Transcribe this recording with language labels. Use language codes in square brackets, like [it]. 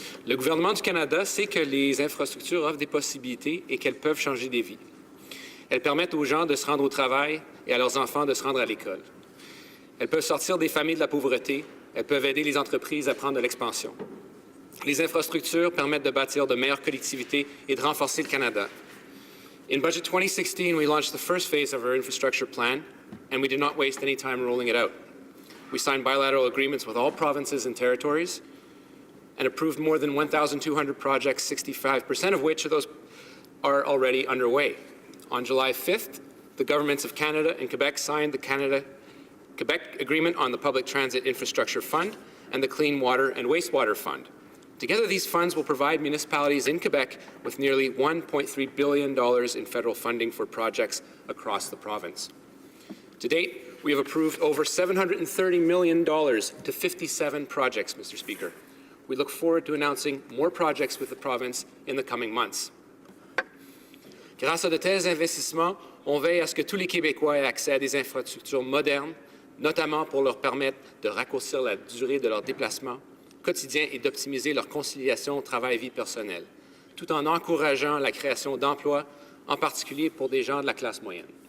[fr] Le gouvernement du Canada sait que les infrastructures offrent des possibilités et qu'elles peuvent changer des vies. Elles permettent aux gens de se rendre au travail et à leurs enfants de se rendre à l'école. Elles peuvent sortir des familles de la pauvreté. Elles peuvent aider les entreprises à prendre de l'expansion. Les infrastructures permettent de bâtir de meilleures collectivités et de renforcer le Canada. [en] In Budget 2016, we launched the first phase of our infrastructure plan, and we did not waste any time rolling it out. We signed bilateral agreements with all provinces and territories and approved more than 1,200 projects, 65% of which are already underway. On July 5th, the governments of Canada and Quebec signed the Canada-Quebec Agreement on the Public Transit Infrastructure Fund and the Clean Water and Wastewater Fund. Together, these funds will provide municipalities in Quebec with nearly $1.3 billion in federal funding for projects across the province. To date, we have approved over $730 million to 57 projects, Mr. Speaker. We look forward to announcing more projects with the province in the coming months. [fr] Grâce à de tels investissements, on veille à ce que tous les Québécois aient accès à des infrastructures modernes, notamment pour leur permettre de raccourcir la durée de leur déplacement quotidien et d'optimiser leur conciliation travail-vie personnelle, tout en encourageant la création d'emplois, en particulier pour des gens de la classe moyenne.